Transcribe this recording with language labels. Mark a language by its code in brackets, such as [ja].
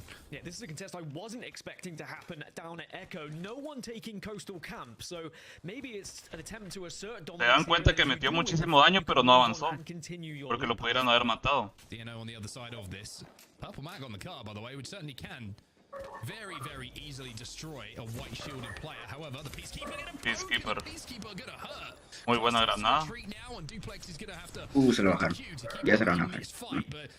[en] Yeah, this is a contest I wasn't expecting to happen down at Echo. No one taking coastal camp, so maybe it's an attempt to assert dominance. [es] Se dan cuenta que metió muchísimo daño, pero no avanzó, porque lo pudieran haber matado. [en] Dino on the other side of this. Purple mag on the car, by the way, which certainly can very easily destroy a white shielded player. However, the Peacekeeper gonna hurt. [es] Muy buena granada. Se lo bajaron. Ya se lo van a bajar.